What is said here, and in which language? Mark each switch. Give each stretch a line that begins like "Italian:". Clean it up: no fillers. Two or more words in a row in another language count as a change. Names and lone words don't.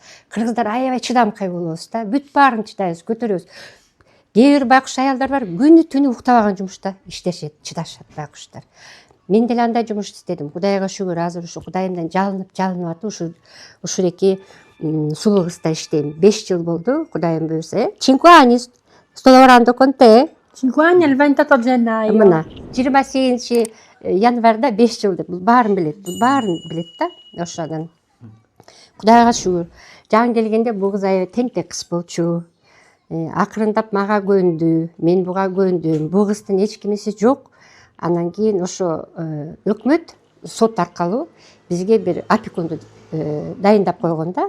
Kyrgyz: Кыргыздар аябай чыдамкай болобуз да. Бүт баарын чыдайбыз, көтөрөбүз. Кээ бир байкуш аялдар бар, күнү түнү уктабаган жумушта иштешет, чыдашат байкуштар. Мен деле андай жумуш иштедим. Кудайга шүгүр, азыр ушу Кудайымдан жалынып атып, ушуреки сулуу кызда иштейм. 5 жыл болду, Кудайым буйрса.
Italian: 5 anni sto lavorando con te. 5 anni il 28 gennaio.
Kyrgyz: Мына 28 январда 5 жыл деп. Бул баарын билет, да. Ошодан. Кудайга шүгүр. Жан келгенде бул кыз аябай тентек кыз болчу. Акырындап мага көндү, мен буга көндүм. Бул кыздын эч кимиси жок. Анан кийин ошо өкмөт сот аркылуу бизге бир опекунду дайындап койгон да.